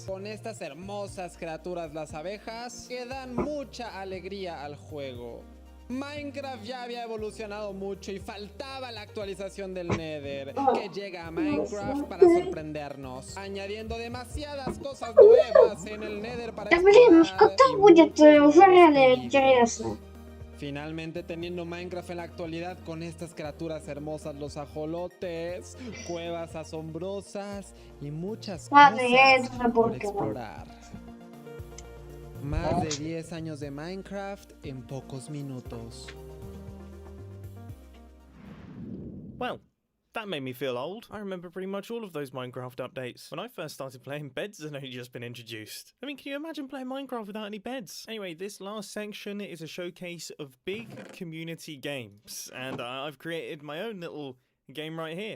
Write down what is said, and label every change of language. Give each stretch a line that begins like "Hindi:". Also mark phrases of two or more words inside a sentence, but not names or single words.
Spanish: Con estas hermosas criaturas, las abejas, que dan mucha alegría al juego. Minecraft ya había evolucionado mucho y faltaba la actualización del Nether, que llega a Minecraft para sorprendernos, añadiendo demasiadas cosas nuevas en el Nether para
Russian: Да блин, когда будет уже реально интересно?
Spanish: Finalmente teniendo Minecraft en la actualidad con estas criaturas hermosas, los ajolotes, cuevas asombrosas y muchas cosas por explorar. Más de 10 años de Minecraft en pocos minutos.
English: Well, that made me feel old. I remember pretty much all of those Minecraft updates. When I first started playing, beds had only just been introduced. I mean, can you imagine playing Minecraft without any beds? Anyway, this last section is a showcase of big community games, and I've created my own little game right here.